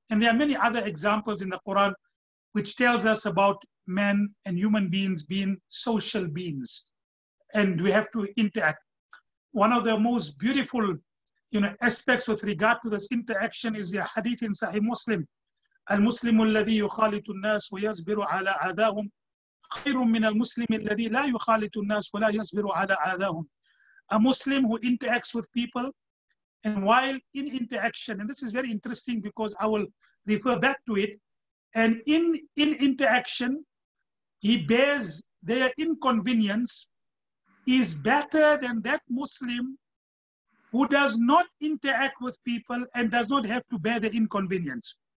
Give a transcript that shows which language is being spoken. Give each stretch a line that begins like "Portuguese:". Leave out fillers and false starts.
English: And there are many other examples in the Quran which tells us about men and human beings being social beings. And we have to interact. One of the most beautiful aspects with regard to this interaction is the hadith in Sahih Muslim.
Arabic: المسلم الذي يخالط الناس ويصبر على أذاهم خير من المسلم الذي لا يخالط الناس ولا يصبر على آذاهم.
English: A Muslim who interacts with people, and while in interaction, and this is very interesting because I will refer back to it, and in interaction, he bears their inconvenience, is better than that Muslim who does not interact with people and does not have to bear the inconvenience.